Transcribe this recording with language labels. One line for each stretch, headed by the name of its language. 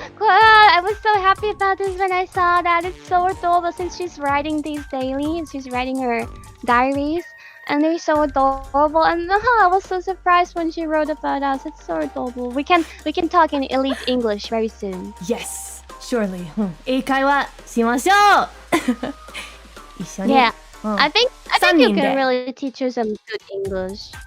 English: I was so happy about this when I saw that. It's so adorable since she's writing these daily and she's writing her diaries. And they're so adorable. And I was so surprised when she wrote about us. It's so adorable. We can talk in elite English very soon. Yes, surely.
Japanese: 英会話しましょう 一緒に
English: Yeah. I think you can really teach her some good English.